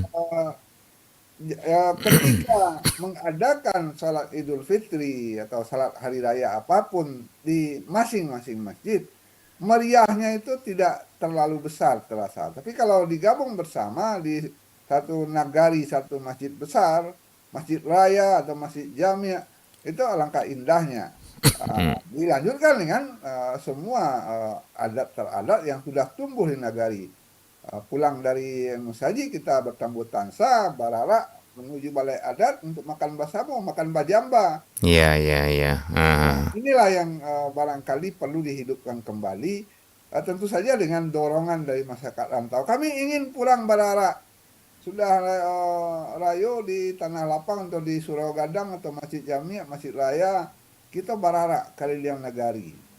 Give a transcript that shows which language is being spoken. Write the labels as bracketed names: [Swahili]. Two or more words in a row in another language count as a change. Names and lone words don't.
[Indonesian] Eh, Ketika mengadakan salat Idul Fitri atau salat hari raya apapun di masing-masing masjid, meriahnya itu tidak terlalu besar terasa. Tapi kalau digabung bersama di satu nagari, satu masjid besar, masjid raya atau masjid jami, itu alangkah indahnya. Dilanjutkan dengan semua adat teradat yang sudah tumbuh di nagari. Pulang dari Musaji kita bertambut tansa, barara, menuju balai adat untuk [Minangkabau] makan basamo, makan bajamba. [Indonesian] Iya, iya, iya. Inilah yang barangkali perlu dihidupkan kembali, tentu saja dengan dorongan dari masyarakat rantau. Kami ingin pulang Barara. Sudah Rayo di Tanah Lapang atau di Surau Gadang atau Masjid Jami, Masjid Raya, kita [Minangkabau] Barara Kaliliang Nagari.